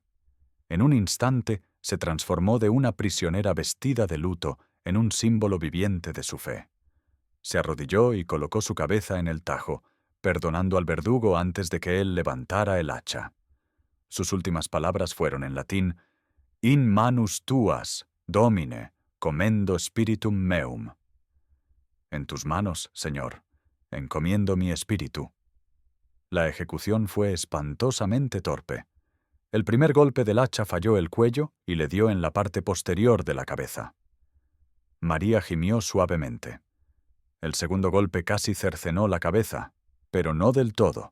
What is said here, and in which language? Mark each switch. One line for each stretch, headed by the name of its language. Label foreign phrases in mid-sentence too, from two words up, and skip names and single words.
Spanish: En un instante se transformó de una prisionera vestida de luto en un símbolo viviente de su fe. Se arrodilló y colocó su cabeza en el tajo, perdonando al verdugo antes de que él levantara el hacha. Sus últimas palabras fueron en latín:
Latin: «In manus tuas, Domine, commendo spiritum meum».
Spanish: «En tus manos, Señor, encomiendo mi espíritu». La ejecución fue espantosamente torpe. El primer golpe del hacha falló el cuello y le dio en la parte posterior de la cabeza. María gimió suavemente. El segundo golpe casi cercenó la cabeza, pero no del todo.